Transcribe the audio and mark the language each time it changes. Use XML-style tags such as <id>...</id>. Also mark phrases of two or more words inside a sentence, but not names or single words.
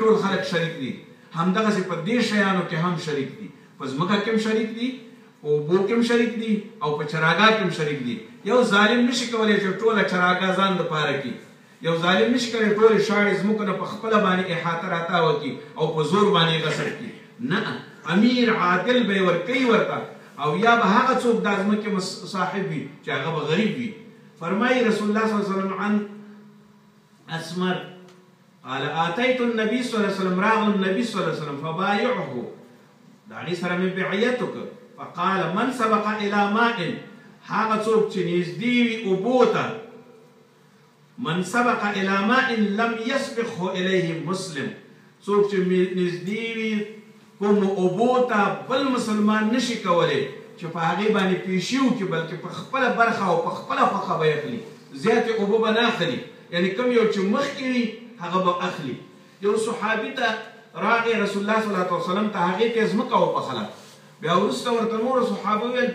<ps>ټول خلک شریک دي همدغسې په دې شیانو کې هم شریک دي په ځمکه کې هم شریک دي په اوبو کې هم شریک دي او په چراګاه کې هم شریک دي یو ظالم نشي کولی چې ټوله چراګاه ځان دپاره کړي یو ظالم نشي کولی ټولې شاړې ځمکو نه په خپله باندې احاطه راتاوه کړي او په زور باندې غصب کړي نه امیر عادل به یې ورکوي ورته او یا به هغه څوک دا ځمکې صاحب وي چې هغه به غریب وي فرمایي</ps> <ar>رسول الله صلی الله علیه وسلم عن اسمر قال آتیت النبي صلی الله علیه وسلم راغلم النبي صلی الله علیه وسلم فبایعه</ar> <ps>د هغې سره مې بیعت وکړ</ps> <ar>فقال من سبق الى ماء</ar> <ps>هغه څوک چې نږدې وي اوبو ته</ps> <ar>من سبق الى ماء لم يسبقه الیه مسلم</ar> <ps>څوک چې نږدې وي کوم اوبو ته بل مسلمان نشي کولی چې په هغې باندې پیشي وکړي بلکې په خپله برخه او په خپله خوښه به یې اخلي زیاتې اوبه به نه اخلي یعنې کوم یو چې مخکې وي هغه به اخلي یو صحابي ته راغی</ps> <ar>رسول الله صلی الله علیه وسلم</ar> <ps>ته هغې ته یې ځمکه وپخله بیا وروسته ورته نورو صحابه ویل</ps>